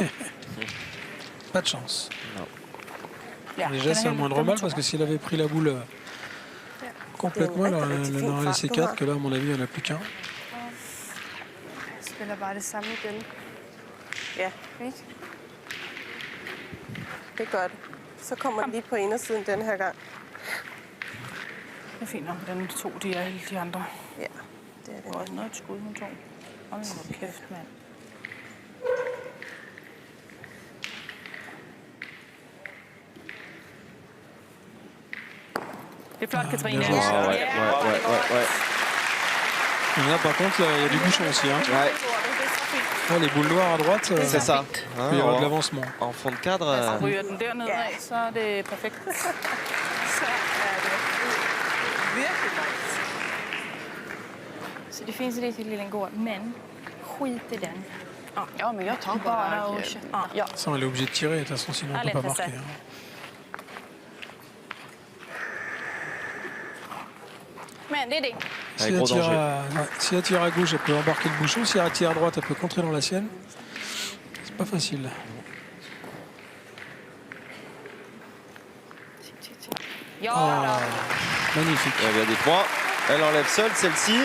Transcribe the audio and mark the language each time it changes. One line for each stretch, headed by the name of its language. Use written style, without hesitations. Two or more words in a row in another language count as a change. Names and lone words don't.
French: Pas de chance.
Danish: Ja,
French: Déjà, c'est un moindre mal parce que si elle avait pris la boule complètement, elle en aurait laissé 4, que là, à mon avis, il n'y en a plus qu'un.
Danish: Jeg spiller bare det samme igen. Ja, Ikke? det gør det. Så kommer den lige på indersiden den her gang. Det er fint nok, den to, de er alle de andre. Ja, det er det. Det var også noget et skud, hun tog. Hold nu kæft, mand. Det er flot, Katrine.
French: bien joué. Ah, ouais. Et là, par contre, il y a du bouchon aussi. Hein. Ouais, Là, les boules noires à droite, c'est ça. il peut y avoir de l'avancement. En fond de cadre.
Danish: Ryger den derned af, så er det perfekt. Så er det virkelig nice.
Swedish: Så det finns riktigt lilla gård, men skit i den. Ja, men jag tar Bara bara... att kötta. Ja.
French: Ça, elle est obligée de tirer, de toute façon, sinon on ne Allez, peut pas fais ça. marquer. Hein.
Swedish: Men det är det.
French: Si gros danger. si elle tire à gauche, elle peut embarquer le bouchon. Si elle tire à droite, elle peut contrer dans la sienne. C'est pas facile.
Danish: Ja,
French: Ah, magnifique. Eh bien, dites-moi, elle enlève seule celle-ci.